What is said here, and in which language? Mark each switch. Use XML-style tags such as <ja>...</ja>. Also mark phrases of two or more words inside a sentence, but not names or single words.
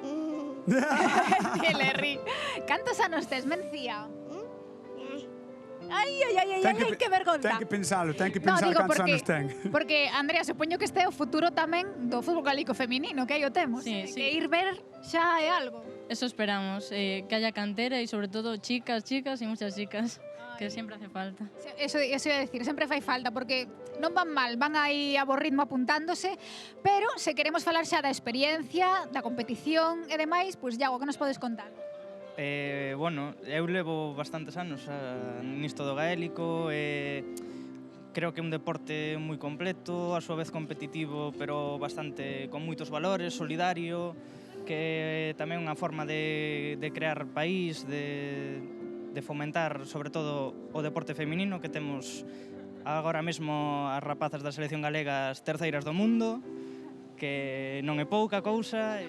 <gl>Que le ri. Cantos anos tes, Mencía? Ai, que vergonza. Ten que pensalo cantos anos ten. Porque, Andrea, supoño que este é o futuro tamén do fútbol gaélico feminino, que aí o temos.</gl> <es>Sí, sí.</es> <gl>Que ir ver xa é algo.</gl> <es>Eso esperamos, que haya cantera y sobre todo chicas y muchas chicas, que siempre hace falta. Eso iba a decir,</es> <gl>sempre fai falta, porque non van mal, van aí a bo ritmo apuntándose, pero se queremos falar xa da experiencia, da competición e demais, pois Iago, que nos podes contar? Bueno, eu levo bastantes anos nisto do gaélico, creo que é un deporte moi completo, a súa vez competitivo, pero bastante con moitos valores, solidario, que tamén é unha forma de crear país, de fomentar sobre todo o deporte feminino, que temos agora mesmo as rapazas da selección galega as terceiras do mundo, que non é pouca cousa.</gl>